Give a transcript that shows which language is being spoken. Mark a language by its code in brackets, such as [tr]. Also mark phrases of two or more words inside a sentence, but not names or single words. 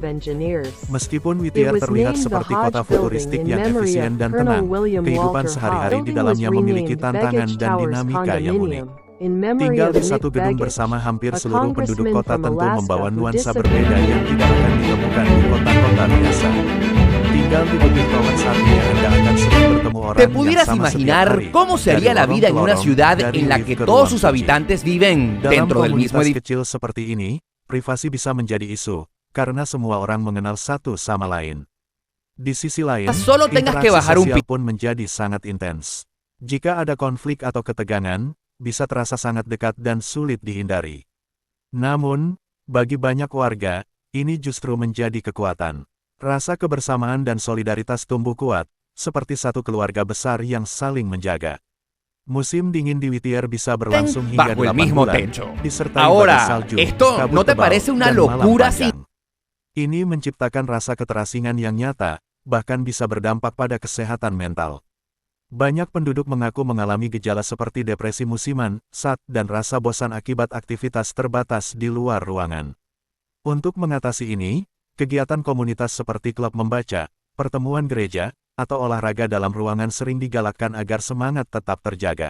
[id] Meskipun Whittier terlihat seperti kota futuristik yang efisien dan tenang, kehidupan sehari-hari di dalamnya memiliki tantangan dan dinamika yang unik. Tinggal di satu gedung bersama hampir seluruh penduduk kota tentu membawa nuansa berbeda yang tidak akan ditemukan di kota-kota biasa. Tinggal di Begich Towers artinya Anda akan sering bertemu orang [es] ¿Te [id] yang [es] pudieras [id] sama setiap [es] imaginar [id] hari, [es] cómo sería [id] dari [es] la vida en [id] lorong [es] una [id] ke [es] ciudad [id] lorong, dari [es] en la [id] lift [es] que [id] ke [es] todos [id] ruang [es] sus [id] suci? [es] habitantes viven [id] Dalam [es] dentro del mismo [id] komunitas [es] edificio? [id] kecil seperti ini, privasi bisa menjadi isu, karena semua orang mengenal satu sama lain. Di sisi lain, [es] Solo tengas que [id] interaksi [es] bajar un [id] sosial pun menjadi sangat intens. Jika ada konflik atau ketegangan, bisa terasa sangat dekat dan sulit dihindari. Namun, bagi banyak warga, ini justru menjadi kekuatan. Rasa kebersamaan dan solidaritas tumbuh kuat, seperti satu keluarga besar yang saling menjaga. Musim dingin di Whittier bisa berlangsung hingga [es] bajo el [id] 8 [es] mismo [id] bulan, [es] techo. [id] disertai [es] Ahora, [id] badai salju, [es] ¿esto [id] kabut [es] no te [id] tebal, [es] parece una [id] dan malam [es] locura [id] panjang. Ini menciptakan rasa keterasingan yang nyata, bahkan bisa berdampak pada kesehatan mental. Banyak penduduk mengaku mengalami gejala seperti depresi musiman, SAD, dan rasa bosan akibat aktivitas terbatas di luar ruangan. Untuk mengatasi ini, kegiatan komunitas seperti klub membaca, pertemuan gereja, atau olahraga dalam ruangan sering digalakkan agar semangat tetap terjaga.